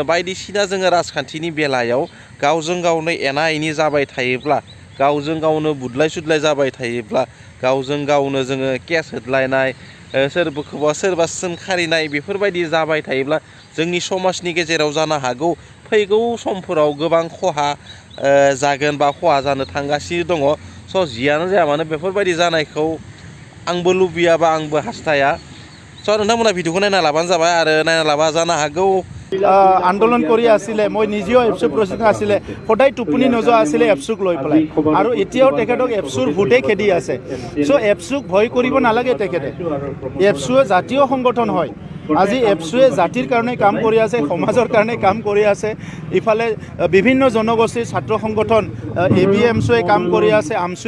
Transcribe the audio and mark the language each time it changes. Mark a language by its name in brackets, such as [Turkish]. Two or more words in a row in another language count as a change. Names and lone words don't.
[Bodo] बायदिसिना जोङो राजखान्थिनि बेलायाव गावजों गावनो एना एनि जाबाय थायोब्ला गावजों गावनो बुदलाय सुदलाय जाबाय थायोब्ला गावजों गावनो जोङो केस होदलायनाय सोरबा सोंखारिनाय बेफोरबायदि जाबाय थायोब्ला जोंनि समाजनि गेजेराव जानो हागौ फैगौ समफोराव गोबां खहा जागोन बा खहा जानो थांगासिनो दङ स' जियानो जाया मानो बेफोरबायदि जानायखौ आंबो लुबैया बा आंबो हास्थाया स' नोंथांमोना भिडिअखौ नायना लाबानो जाबाय आरो नायना लाबा जानो हागौ [Assamese] আন্দোলন কৰি আছিলে মই নিজেও এপছুৰ প্ৰচিডিং আছিলে সদায় টোপনি নোযোৱা আছিলে এপছুক লৈ পেলাই আৰু এতিয়াও তেখেতক এপছুৰ ভূতে খেদি আছে চ' এপছুক ভয় কৰিব নালাগে তেখেতে এপছুৱে জাতীয় সংগঠন হয় আজি এপছুৱে জাতিৰ কাৰণে কাম কৰি আছে সমাজৰ কাৰণে কাম কৰি আছে ইফালে বিভিন্ন জনগোষ্ঠীৰ ছাত্ৰ সংগঠন ABMছুৱে কাম কৰি আছে আমছুৱে